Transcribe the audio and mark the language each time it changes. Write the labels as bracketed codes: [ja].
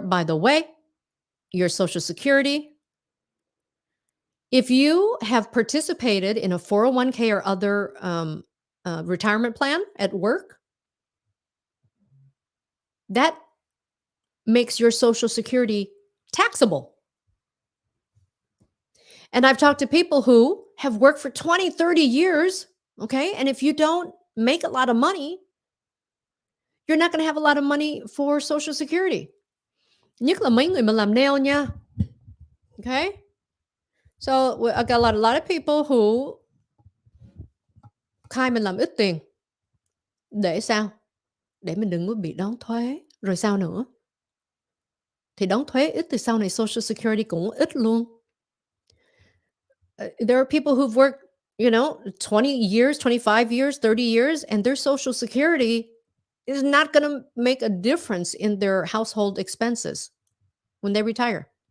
[en] By the way, your Social Security, if you have participated in a 401k or other retirement plan at work, that makes your Social Security taxable. And I've talked to people who have worked for 20, 30 years, okay? And if you don't make a lot of money, you're not going to have a lot of money for Social Security. [vi] Nhất là mấy người mà làm nail nha. Okay? [en] So I got a lot of people who [vi] khai mình làm ít tiền. Để sao? Để mình đừng có bị đóng thuế. Rồi sao nữa? Thì đóng thuế ít thì sau này Social Security cũng ít luôn. [en] There are people who've worked, 20 years, 25 years, 30 years, and their Social Security is not going to make a difference in their household expenses when they retire.